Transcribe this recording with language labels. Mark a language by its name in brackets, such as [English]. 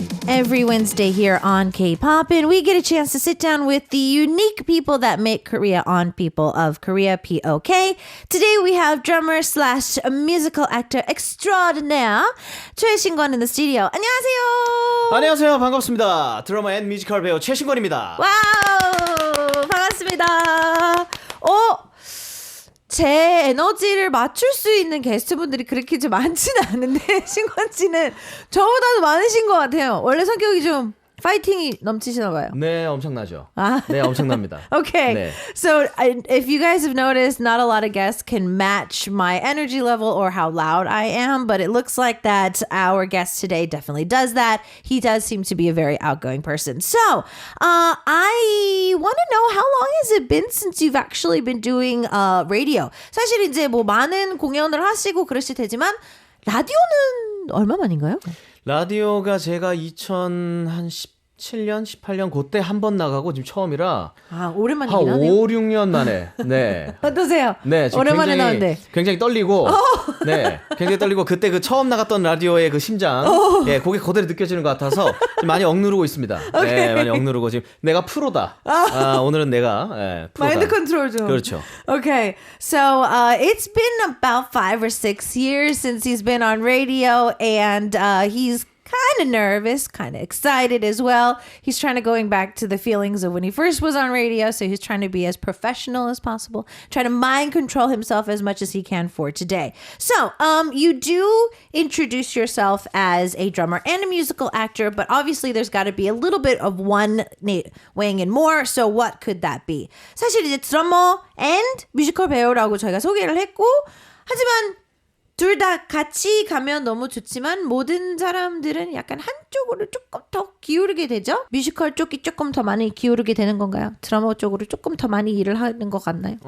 [English] Every Wednesday here on K-Pop, and we get a chance to sit down with the unique people that make Korea on People of Korea, POK. Today we have drummer slash musical actor extraordinaire 최신권 in the studio. [Korean] 안녕하세요. 안녕하세요. 반갑습니다. 드러머 앤 뮤지컬 배우 최신권입니다. 와우, 반갑습니다. 제 에너지를 맞출 수 있는 게스트분들이 그렇게 좀 많지는 않은데 신권 씨는 저보다도 많으신 것 같아요. 원래 성격이 좀 파이팅이 넘치시나 봐요. 네, 엄청나죠. 아. 네, 엄청납니다. [English] Okay. [Korean] 네. [English] So if you guys have noticed, not a lot of guests can match my energy level or how loud I am, but it looks like that our guest today definitely does that. He does seem to be a very outgoing person. So I want to know, how long has it been since you've actually been doing radio? [Korean] 사실 이제 뭐 많은 공연을 하시고 그러실 테지만 라디오는 얼마 만인가요? 라디오가 제가 2017년, 18년 그때 한 번 나가고 지금 처음이라 한 오랜만이긴 하네요. 5, 6년 만에. 네. 어떠세요? 네, 지금 오랜만에 나왔는데. 굉장히 떨리고, 네, 굉장히 떨리고 그때 그 처음 나갔던 라디오의 그 심장, 예, 그게 그대로 느껴지는 것 같아서 지금 많이 억누르고 있습니다. 네, 많이 억누르고 지금 내가 프로다. 오늘은 내가 프로다. 마인드 컨트롤 좀. 그렇죠. [English] Okay, so it's been about 5 or 6 years since he's been on radio, and he's kind of nervous, kind of excited as well. He's trying to going back to the feelings of when he first was on radio, so he's trying to be as professional as possible, trying to mind control himself as much as he can for today. So, you do introduce yourself as a drummer and a musical actor, but obviously there's got to be a little bit of one weighing in more. So what could that be? [Korean] 사실 이제 드러머 and 뮤지컬 배우라고 저희가 소개를 했고, 하지만 둘 다 같이 가면 너무 좋지만 모든 사람들은 약간 한쪽으로 조금 더 기울게 되죠? 뮤지컬 쪽이 조금 더 많이 기울게 되는 건가요? 드라마 쪽으로 조금 더 많이 일을 하는 것 같나요?